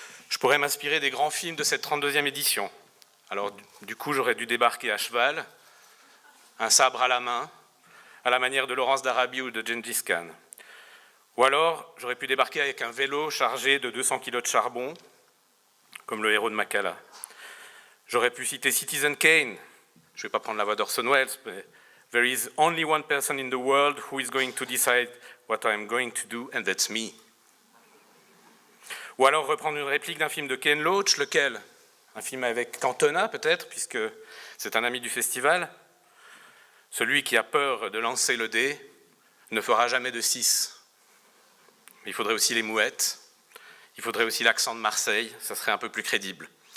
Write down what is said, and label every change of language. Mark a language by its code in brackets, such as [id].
[fr] Je pourrais m'inspirer des grands films de cette 32e édition. Alors du coup, j'aurais dû débarquer à cheval, un sabre à la main, à la manière de Laurence d'Arabie ou de Gengis Khan. Ou alors, j'aurais pu débarquer avec un vélo chargé de 200 kg de charbon, comme le héros de Makala. J'aurais pu citer Citizen Kane. Je ne vais pas prendre la voix d'Orson Welles, mais [en] there is only one person in the world who is going to decide what I am going to do, and that's me. [fr] Ou alors reprendre une réplique d'un film de Ken Loach, lequel? Un film avec Cantona peut-être, puisque c'est un ami du festival. Celui qui a peur de lancer le dé ne fera jamais de 6. Mais il faudrait aussi les mouettes, il faudrait aussi l'accent de Marseille, ça serait un peu plus crédible.